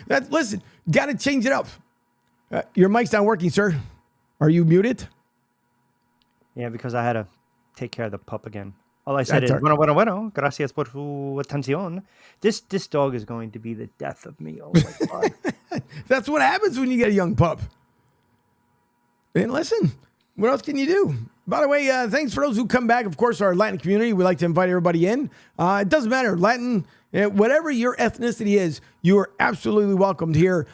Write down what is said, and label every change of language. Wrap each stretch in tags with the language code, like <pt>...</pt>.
<en>Listen, got to change it up. Your mic's not working, sir. Are you muted? Yeah, because I had to take care of the pup again. All I said is,</en> <es>bueno, gracias por su atención.</es> <en>This dog is going to be the death of me. Oh, my God. That's what happens when you get a young pup. And listen, what else can you do? By the way, thanks for those who come back. Of course, our Latin community, we like to invite everybody in. It doesn't matter. Latin, whatever your ethnicity is, you are absolutely welcomed here.</en>